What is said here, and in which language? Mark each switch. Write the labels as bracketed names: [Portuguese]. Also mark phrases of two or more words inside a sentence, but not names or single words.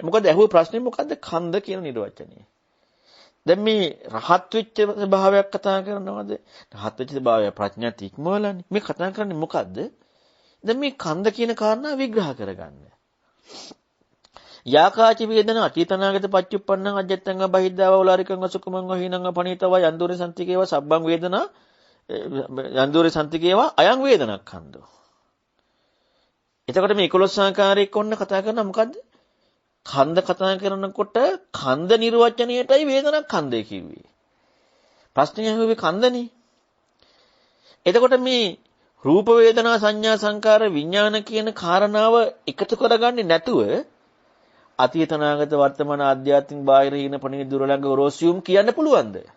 [Sinhala] මොකද ඇහුව ප්‍රශ්නේ මොකද්ද? ඛණ්ඩ කියන නිර්වචනය. දැන් මේ රහත් වෙච්ච ස්වභාවයක් කතා කරනවද? රහත් වෙච්ච ස්වභාවය ප්‍රඥාත් ඉක්මවලානේ. මේ කතා කරන්නේ මොකද්ද? දැන් මේ ඛණ්ඩ කියන කාරණා විග්‍රහ කරගන්න. [Pali] යාකාචි වේදන අතීතනාගත පච්චුප්පන්නං අජ්ජත්තං බහිද්ධාව ඕලාරිකං සුකුමං හීනං පණීතව යන්දුරේ සම්තිකේව සබ්බං වේදනා යන්දුරේ සම්තිකේව අයං වේදනක්ඛන්தோ. [Sinhala] එතකොට මේ 11 ආකාරයක ඔන්න කතා කරන මොකද්ද? ඛණ්ඩ කතා කරනකොට ඛණ්ඩ නිර්වචනයටයි වේදනක්ඛන්ධය කිව්වේ. ප්‍රශ්නේ ඇහුවේ ඛණ්ඩනේ. එතකොට මේ රූප වේදනා සංඥා සංකාර විඥාන කියන කාරණාව එකතු කරගන්නේ නැතුව අතීත අනාගත වර්තමාන ආධ්‍යාත්මික බාහිර හීන පණින දුර ළඟ ඔරෝසියුම් කියන්න පුළුවන්ද?